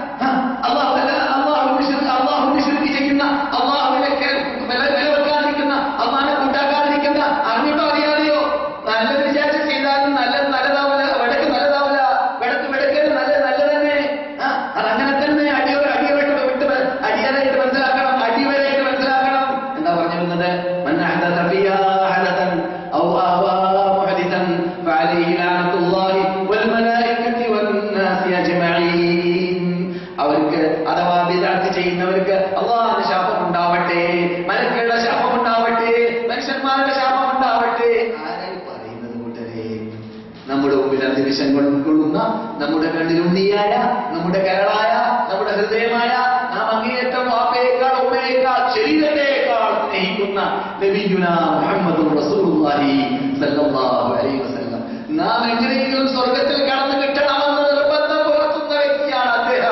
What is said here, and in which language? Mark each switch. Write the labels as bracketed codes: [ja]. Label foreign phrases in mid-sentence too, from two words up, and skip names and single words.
[ml] അള്ളാഹുവിനെ ശിർക്ക് ചെയ്യുന്ന, അള്ളാഹുവിനെ വില വെക്കാതിരിക്കുന്ന, അള്ളാഹിനെ കൂട്ടാക്കാതിരിക്കുന്ന, അറിഞ്ഞിട്ടോ അറിയാതെയോ നല്ലത് വിചാരിച്ച് ചെയ്താലും നല്ലതാവില്ല, വടക്ക് നല്ലതാവില്ല, വെടക്കേത് നല്ല തന്നെ. അതങ്ങനെ തന്നെ അടിയറായിട്ട് മനസ്സിലാക്കണം. എന്താ പറഞ്ഞു വരുന്നത്? [ar] أحدث فيها حدثا أو آوى محدثا فعليه لعنة الله والملائكة والناس أجمعين. [ml] അവർക്ക് അഥവാ ബിദ്അത്ത് ചെയ്യുന്നവർക്ക് അല്ലാഹുവിന്റെ ശാപം ഉണ്ടാവട്ടെ, മലക്കുകളുടെ ശാപം ഉണ്ടാവട്ടെ, മനുഷ്യന്മാരുടെ ശാപം ഉണ്ടാവട്ടെ. ആരായി പറയുന്നത് കൂട്ടരെ? നമ്മുടെ മുമ്പിൽ അധിനിമിഷം കൊള്ളുന്ന, നമ്മുടെ കണ്ണിലുണ്ണിയായ, നമ്മുടെ കരളായ, നമ്മുടെ ഹൃദയമായ, നാം അങ്ങേയറ്റം വാപ്പയേക്കാൾ ഉമ്മയേക്കാൾ ശരീരത്തെക്കാൾ സ്നേഹിക്കുന്ന [ar] نبينا محمد رسول الله صلى الله عليه وسلم [ml] നാം എങ്ങനെയെങ്കിലും സ്വർഗത്തിൽ കടന്നു കിട്ടണമെന്ന് നിർബന്ധം പുലർത്തുന്ന വ്യക്തിയാണ് അദ്ദേഹം.